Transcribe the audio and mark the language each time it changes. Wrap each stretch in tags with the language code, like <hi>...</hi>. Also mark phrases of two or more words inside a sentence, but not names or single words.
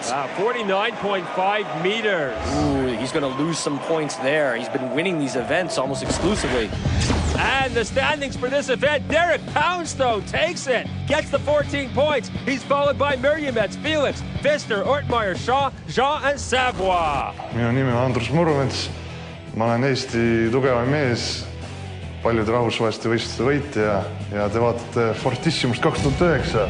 <en>Wow, 49.5 meters. Ooh, he's going to lose some points there. He's been winning these events almost exclusively. And the standings for this event, Derek Pauндстон takes it, gets the 14 points. He's followed by Mürjemets, Felix, Pfister, Ортмаер, Shaw, Jean, and Savoie.</en> <et>Minu nimi on Andrus Murumets. Ma olen Eesti tugevam mees, paljude rahvusvaheliste võistluste võitja ja te vaatate Fortissimus 2009.</et>